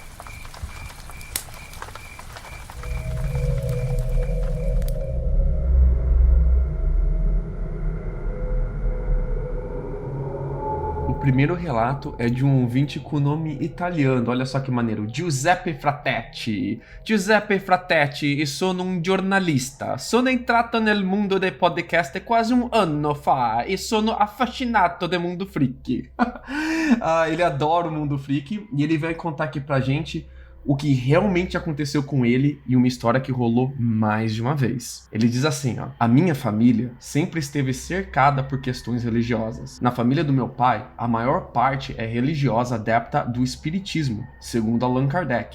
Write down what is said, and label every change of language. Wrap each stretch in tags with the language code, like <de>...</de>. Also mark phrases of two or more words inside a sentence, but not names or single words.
<pt>O primeiro relato é de um ouvinte com nome italiano, olha só que maneiro, Giuseppe Fratetti.</pt> <it>Giuseppe Fratetti, e sono un giornalista. Sono entrato nel mondo dei podcast quasi un anno fa e sono affascinato del mundo freak.</it> <pt>Ele adora o mundo freak e ele vai contar aqui pra gente o que realmente aconteceu com ele e uma história que rolou mais de uma vez. Ele diz assim, a minha família sempre esteve cercada por questões religiosas. Na família do meu pai, a maior parte é religiosa adepta do espiritismo, segundo Allan Kardec.</pt>